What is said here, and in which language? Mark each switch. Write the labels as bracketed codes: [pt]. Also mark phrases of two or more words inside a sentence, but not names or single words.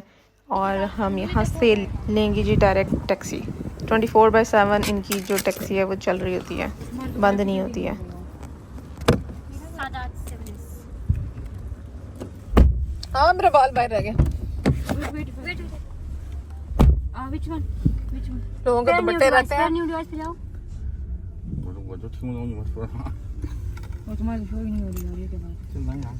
[hi] और हम यहाँ से लेंगे जी डायरेक्ट टैक्सी। 24/7 इनकी जो टैक्सी है वो चल रही होती है, बंद नहीं होती है। हाँ मेरा बाल बाहर रह गया। [en] which one? [hi] लोगों के दुपट्टे रहते हैं। न्यू डिवाइस पे जाओ। [zh] 我就听不懂你们说啥。 [hi] 我 तुम्हारी शो ही नहीं हो रही है ये क्या बात [zh] 这蓝牙啥？